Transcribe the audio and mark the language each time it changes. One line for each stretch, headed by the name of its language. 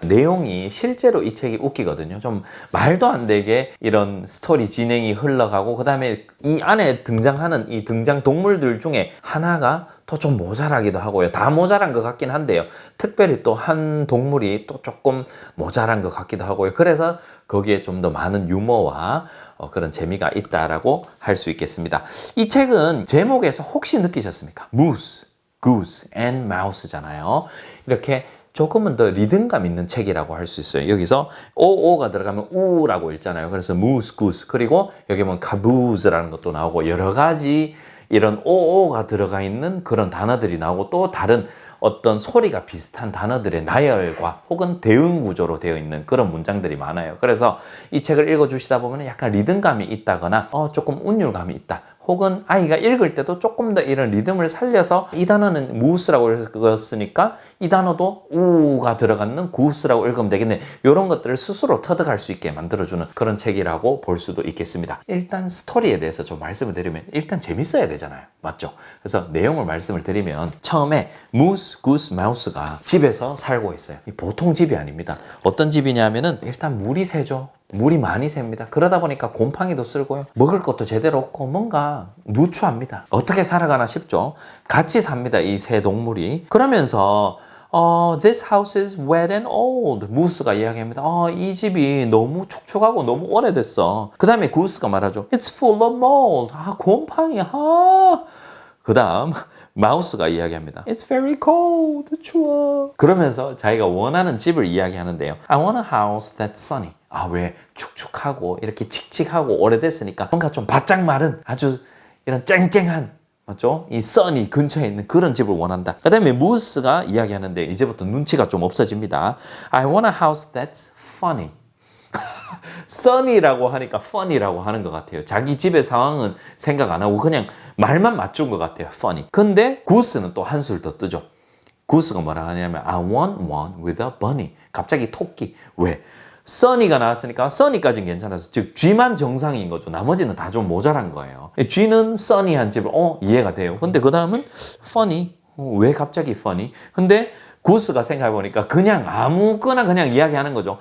Korean: 내용이 실제로 이 책이 웃기거든요. 좀 말도 안 되게 이런 스토리 진행이 흘러가고, 그 다음에 이 안에 등장하는 이 등장 동물들 중에 하나가 또 좀 모자라기도 하고요. 다 모자란 것 같긴 한데요. 특별히 또 한 동물이 또 조금 모자란 것 같기도 하고요. 그래서 거기에 좀 더 많은 유머와 그런 재미가 있다라고 할 수 있겠습니다. 이 책은 제목에서 혹시 느끼셨습니까? Moose, Goose and Mouse잖아요. 이렇게 조금은 더 리듬감 있는 책이라고 할 수 있어요. 여기서 오가 들어가면 우라고 읽잖아요. 그래서 moose, goose, 그리고 여기 보면 caboose라는 것도 나오고, 여러 가지 이런 오가 들어가 있는 그런 단어들이 나오고, 또 다른 어떤 소리가 비슷한 단어들의 나열과 혹은 대응 구조로 되어 있는 그런 문장들이 많아요. 그래서 이 책을 읽어주시다 보면 약간 리듬감이 있다거나 조금 운율감이 있다, 혹은 아이가 읽을 때도 조금 더 이런 리듬을 살려서, 이 단어는 무스라고 읽었으니까 이 단어도 우가 들어가는 구스라고 읽으면 되겠네, 이런 것들을 스스로 터득할 수 있게 만들어주는 그런 책이라고 볼 수도 있겠습니다. 일단 스토리에 대해서 좀 말씀을 드리면, 일단 재밌어야 되잖아요, 맞죠? 그래서 내용을 말씀을 드리면, 처음에 무스, 구스, 마우스가 집에서 살고 있어요. 보통 집이 아닙니다. 어떤 집이냐면은 일단 물이 새죠. 물이 많이 셉니다. 그러다 보니까 곰팡이도 쓸고요, 먹을 것도 제대로 없고 뭔가 누추합니다. 어떻게 살아가나 싶죠. 같이 삽니다, 이 세 동물이. 그러면서
English: This house is wet and old.
Korean: 무스가 이야기합니다. 이 집이 너무 촉촉하고 너무 오래됐어. 그 다음에 구스가 말하죠.
English: It's full of mold. 곰팡이.
Korean: 그 다음 마우스가 이야기합니다.
English: It's very cold. 추워.
Korean: 그러면서 자기가 원하는 집을 이야기하는데요.
English: I want a house that's sunny.
Korean: 왜 축축하고 이렇게 칙칙하고 오래됐으니까 뭔가 좀 바짝 마른 아주 이런 쨍쨍한, 맞죠? 이 sun이 근처에 있는 그런 집을 원한다. 그 다음에 무스가 이야기하는데 이제부터 눈치가 좀 없어집니다.
English: I want a house that's funny.
Korean: sunny라고 하니까 funny라고 하는 것 같아요. 자기 집의 상황은 생각 안 하고 그냥 말만 맞춘 것 같아요.
English: funny.
Korean: 근데 구스는 또 한술 더 뜨죠. 구스가 뭐라 하냐면
English: I want one with a bunny.
Korean: 갑자기 토끼. 왜? 써니가 나왔으니까 써니까지는 괜찮아서, 즉 G만 정상인 거죠. 나머지는 다 좀 모자란 거예요. G는 써니한 집을 이해가 돼요. 근데 그 다음은 funny. 왜 갑자기 funny? 근데 구스가 생각해보니까 그냥 아무거나 그냥 이야기하는 거죠.